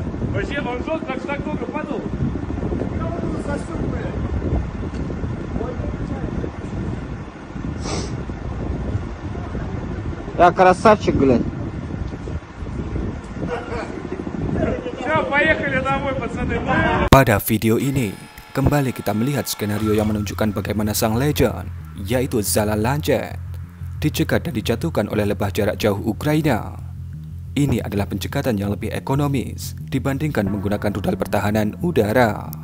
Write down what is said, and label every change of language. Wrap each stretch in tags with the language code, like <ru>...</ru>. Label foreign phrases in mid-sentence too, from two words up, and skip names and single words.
<ru>Вообще, он жестко, так долго падал. Я вот его засек, блядь. Я красавчик, блядь. Все, поехали домой, пацаны.</ru> <id>Pada video ini, kembali kita melihat skenario yang menunjukkan bagaimana sang legend, yaitu Zala Lancet, dicegat dan dijatuhkan oleh lebah jarak jauh Ukraina. Ini adalah pencegatan yang lebih ekonomis dibandingkan menggunakan rudal pertahanan udara.</id>